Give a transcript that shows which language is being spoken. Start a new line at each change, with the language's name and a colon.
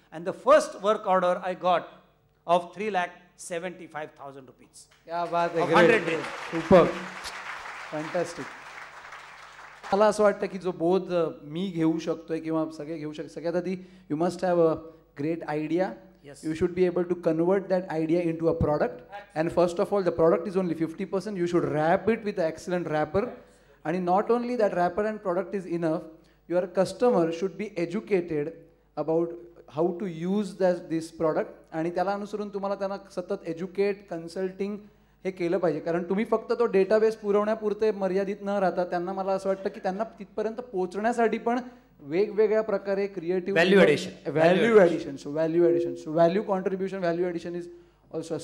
English: And the first work order I got of 3,75,000 rupees.
Hindi: क्या बात
Marathi: आहे,
English: 100 days. Super, fantastic.
Marathi: मला असं वाटतं की जो बोध मी घेऊ शकतोय किंवा सगळे घेऊ शकतो, सगळ्यात आधी
English: You must have a great idea. Yes. You should be able to convert that idea into a product. And first of all, the product is only 50%. You should wrap it with an excellent wrapper. And not only that wrapper and product is enough, your customer should be educated about how to use this product.
Marathi: आणि त्याला अनुसरून तुम्हाला त्यांना सतत educate, consulting हे केलं पाहिजे. कारण तुम्ही फक्त तो डेटाबेस पुरवण्यापुरते मर्यादित न राहता त्यांना, मला असं वाटतं की त्यांना तिथपर्यंत पोहोचण्यासाठी पण वेगवेगळ्या प्रकारे creative value addition,
English: So value contribution, value addition is also.